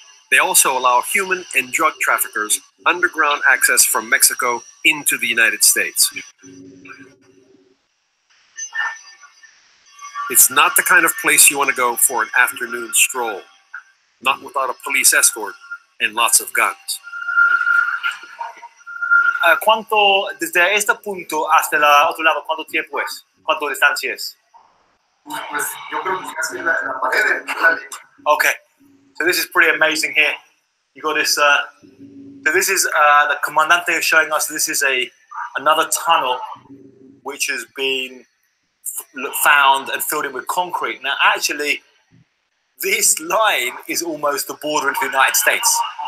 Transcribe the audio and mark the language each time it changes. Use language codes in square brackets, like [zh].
[en] They also allow human and drug traffickers underground access from Mexico into the United States. It's not the kind of place you want to go for an afternoon stroll. Not without a police escort and lots of guns. [es] ¿Cuánto, desde este punto hasta el otro lado, cuánto tiempo es? ¿Cuánto distancia es? Pues yo creo que casi la pared. [en] Okay, so this is pretty amazing here. You got this. So this is the Comandante showing us. This is another tunnel which has been found and filled in with concrete. Now, actually, this line is almost the border into the United States.